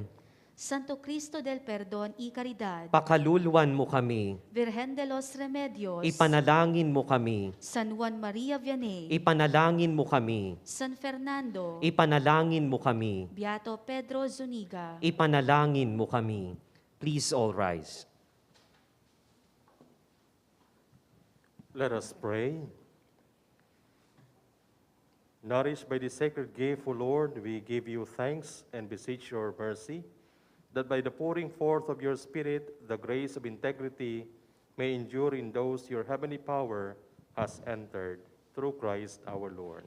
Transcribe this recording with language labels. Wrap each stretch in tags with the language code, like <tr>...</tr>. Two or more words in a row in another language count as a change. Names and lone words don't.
<tl>Santo Cristo del Perdon y Caridad, Pakaluluan mo kami. Virgen de los Remedios, Ipanalangin mo kami. San Juan Maria Vianney, Ipanalangin mo kami. San Fernando, Ipanalangin mo kami. Beato Pedro Zuniga, Ipanalangin mo kami.</tl> <en>Please all rise. Let us pray. Nourished by the sacred gift, O Lord, we give you thanks and beseech your mercy, that by the pouring forth of your Spirit, the grace of integrity may endure in those your heavenly power has entered, through Christ our Lord.</en>